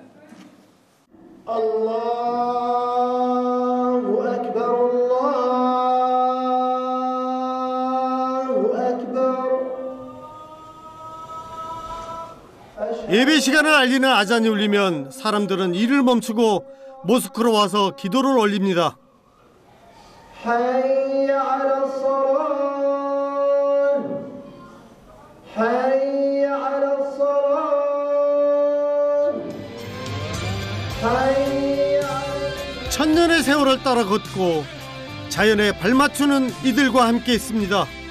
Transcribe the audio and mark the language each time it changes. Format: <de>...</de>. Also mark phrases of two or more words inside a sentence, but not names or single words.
<ar>الله أكبر، الله أكبر.</ar> <ko>예배 시간을 알리는 아잔이 울리면 사람들은 일을 멈추고 모스크로 와서 기도를 올립니다.</ko> <ar>حي على الصلاة، حي على الصلاة، حي.</ar> <ko>천년의 세월을 따라 걷고 자연에 발맞추는 이들과 함께 있습니다.</ko>